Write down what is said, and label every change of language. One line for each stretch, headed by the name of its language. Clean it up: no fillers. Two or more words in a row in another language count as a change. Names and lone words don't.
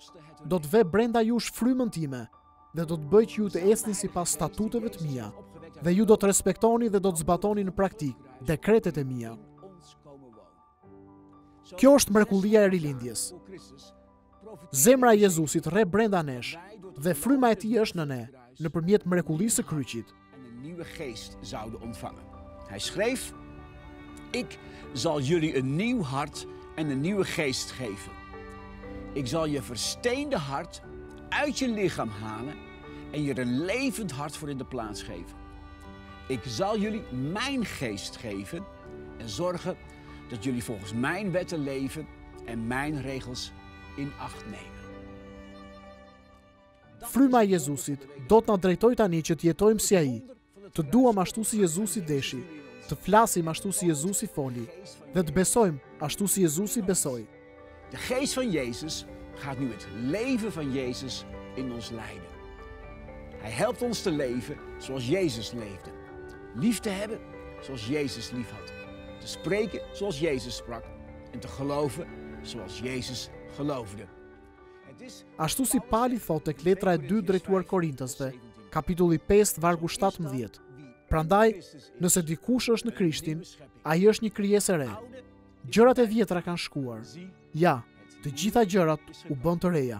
Albanian: Do të ve brenda jush frymën time dhe do të bëj që ju të ecni sipas statuteve të mia dhe ju do të respektoni dhe do të zbatoni në praktik dekretet e mia." Kjo është mrekullia e rilindjes. Zemra e Jezusit rre brenda nesh dhe fryma e tij është në ne, nëpërmjet mrekullisë së kryqit.
Dutch: En een nieuwe geest zouden ontvangen. Hij schreef: Ik zal jullie een nieuw hart en een nieuwe geest geven. Ik zal je versteende hart uit je lichaam halen en je er een levend hart voor in de plaats geven. Ik zal jullie mijn geest geven en zorgen dat jullie volgens mijn wetten leven en mijn regels in acht nemen.
Albanian: Fryma e Jezusit do të na drejtoj tani që të jetojmë si ai, të duam ashtu si Jezusi deshi, të flasim ashtu si Jezusi foli dhe të besojmë ashtu si Jezusi besoi.
Dutch: De geest van Jezus gaat nu het leven van Jezus in ons leiden. Hij helpt ons te leven zoals Jezus leefde. Lief te hebben zoals Jezus lief had. Te spreken zoals Jezus sprak. En te geloven zoals Jezus geloofde.
Albanian: Ashtu si Pali thot tek letra e 2 drejtuar Korintësve, kapitulli 5, vargu 17. Prandaj, nëse dikush është në Krishtin, ai është një krijesë e re. Gjërat e vjetra kanë shkuar. Ja, të gjitha gjërat u bën të reja.